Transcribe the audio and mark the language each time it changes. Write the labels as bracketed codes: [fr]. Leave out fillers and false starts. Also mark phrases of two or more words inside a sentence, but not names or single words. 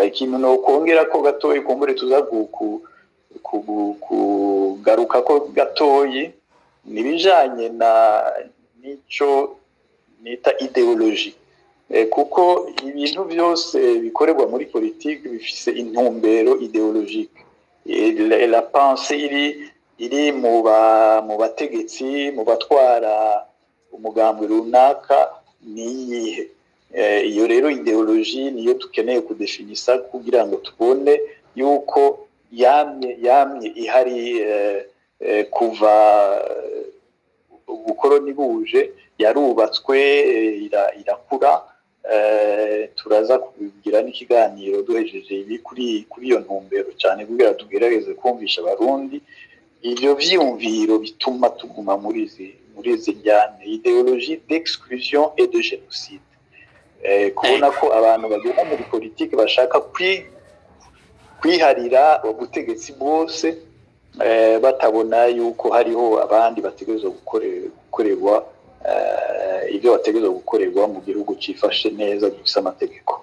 [rn] Ikintu no kongera ko gatoyi kumbure tuza kugaruka ko gatoyi nibijanye nico nita ideologie kuko ibintu byose bikorerwa muri politique bifise intumbero ideologique. [fr] La pensée [rn] iri iri mu bategetsi mu batwara umugambi runaka ni iyihe. Iyo rero ideologie niyo tukeneye kudefinisa kugira ngo tubone yuko yamye ihari kuva ubukoroni buje, yarubatswe irakura. Turaza kugira n'ikiganiro duhejeje ibi kuri iyo ntumbero cyane kugira tugerageze kumvisha abarundi ivyo vyiyumviro bituma tuguma muri izi njyane, [fr] ideologie d'exclusion et de génocide. [rn] Kubona ko abantu bagenda muri politike bashaka kwiharira ubutegetsi bwose, batabona yuko hariho abandi bategerezwa gukorerwa ibyo bategerezwa gukorerwa mu gihugu cifashe neza gifise amategeko.